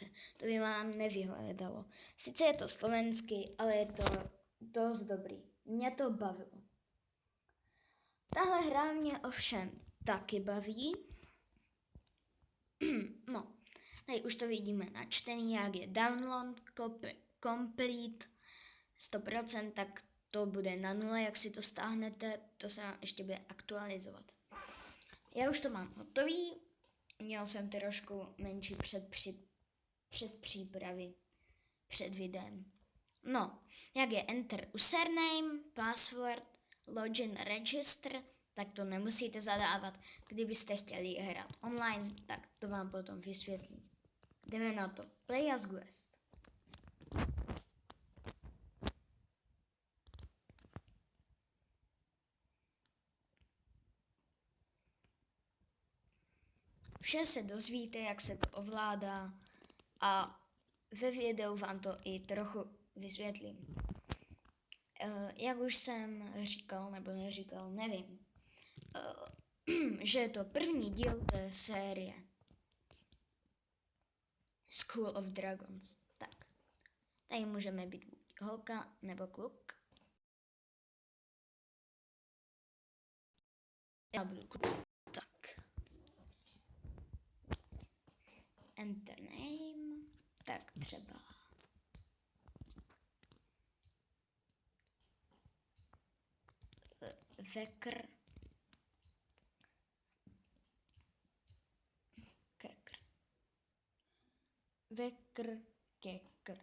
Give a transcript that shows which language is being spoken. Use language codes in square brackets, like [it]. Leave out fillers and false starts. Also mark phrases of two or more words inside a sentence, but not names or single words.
[cs] To by vám nevyhledalo. Sice je to slovensky, ale je to dost dobrý. Mě to bavilo. Tahle hra mě ovšem taky baví. No, tady už to vidíme načtený, jak je [en] download complete [cs] 100%, tak to bude na 0, jak si to stáhnete, to se vám ještě bude aktualizovat. Já už to mám hotový, měl jsem trošku menší předpřípravy před videem. No, jak je [en] enter username, password, login register, [cs] tak to nemusíte zadávat. Kdybyste chtěli hrát online, tak to vám potom vysvětlím. Jdeme na to. [en] Play as guest. [cs] Vše se dozvíte, jak se to ovládá a ve videu vám to i trochu vysvětlím. Jak už jsem říkal, nebo neříkal, nevím, že je to první díl té série School of Dragons. Tak, tady můžeme být buď holka nebo kluk. Já budu kluk. Tak. [en] Enter name. [cs] Tak třeba. Vekr. Vekr, kekr.